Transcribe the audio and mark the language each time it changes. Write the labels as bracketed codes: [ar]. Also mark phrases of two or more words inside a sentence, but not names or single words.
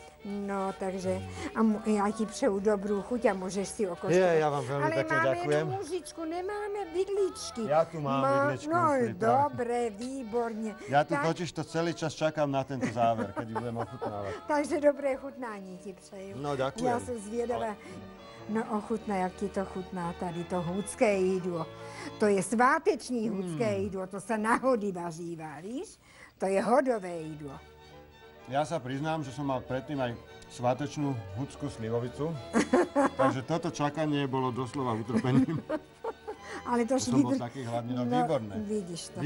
[sk] No, takže ja ti přeju dobrú chuť a môžeš si okoštovať. Ja vám veľmi pekne ďakujem. Ale máme mužičku, nemáme vidličky. Ja tu mám vidličku. No, dobre, výborne. Ja tu totiž to celý čas čakám na tento záver, keď ju budem ochutnávať. [cs] Takže dobré chutnání ti přeju. [sk] No, ďakujem. Ja som zviedavá. No, [cs] ochutná, jak ti to chutná tady to hudské jídlo. To je sváteční hudské jídlo, to sa na hody važíva, víš? To je hodové jídlo. [sk] Ja sa priznám, že som mal predtým aj svátečnú hudskú slivovicu, takže toto čakanie bolo doslova utrpením. Ale to som bol taký hladný, no výborné. Vidíš to.